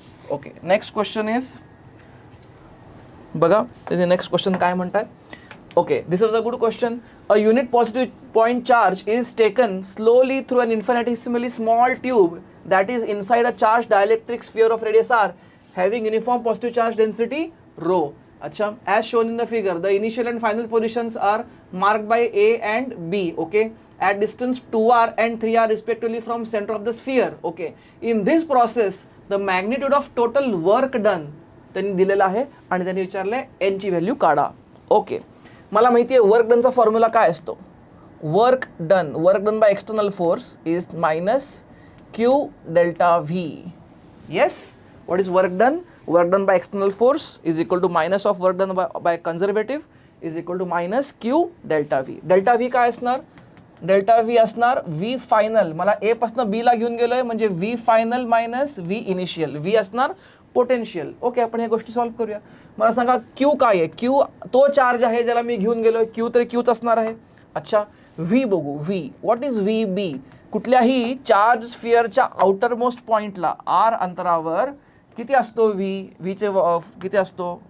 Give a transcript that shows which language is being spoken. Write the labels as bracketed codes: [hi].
[mr] Okay, next question is बघा, next question काय म्हणतात. [en] Okay, this is a good question. A unit positive point charge is taken slowly through an infinitesimally small tube that is inside a charge dielectric sphere of radius r having uniform positive charge density rho. अच्छा, as shown in the figure, the initial and final positions are marked by A and B. Okay, at distance 2r and 3r respectively from center of the sphere. Okay, in this process the magnitude of total work done [mr] त्यांनी दिलेला आहे आणि त्यांनी विचारले n ची value काढा. Okay, मला माहिती आहे वर्क डनचा फॉर्म्युला काय असतो. [en] Work done by external force is minus Q delta V. Yes, what is work done? Work done by external force is equal to minus of work done by conservative is equal to minus Q delta V. [mr] Delta V काय असणार? Delta V असणार V final. मला A पासून B ला घेऊन गेलोय म्हणजे V final minus V initial. V असणार पोटेन्शियल. ओके, आपण ह्या गोष्टी सॉल्व्ह करूया. मला सांगा Q काय आहे. Q तो चार्ज आहे ज्याला मी घेऊन गेलोय. Q तरी Qच असणार आहे. अच्छा, V बघू. V, what is VB? कुठल्याही चार्ज स्फिअरच्या आउटर मोस्ट पॉइंटला R अंतरावर किती असतो व्हीचे किती असतो.